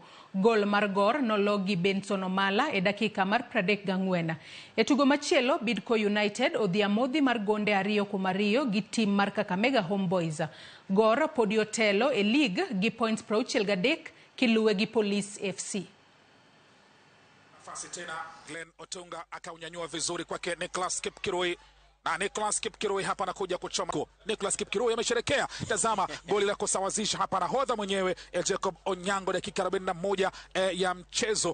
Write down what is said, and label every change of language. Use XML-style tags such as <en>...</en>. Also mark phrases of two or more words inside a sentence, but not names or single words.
<luo>Gol mar Gor nolo gi Benson Omala e dakika mar 34. E tugo machielo, Bidco United odhiamodhi mar gonde 2-2 gi tim mar Kakamega Homeboys. Gor podi otelo e lig gi points 63 kiluwe gi Police FC.</luo> <sw>Nafasi tena Glenn Otunga akaunyanyua vizuri kwake Nicholas Kipkirui. Na Nicholas Kipkirui hapa anakuja kuchoma. Nicholas Kipkirui amesherekea. Tazama goli la kusawazisha hapa nahodha mwenyewe Jacob Onyango dakika 41 ya mchezo.</sw>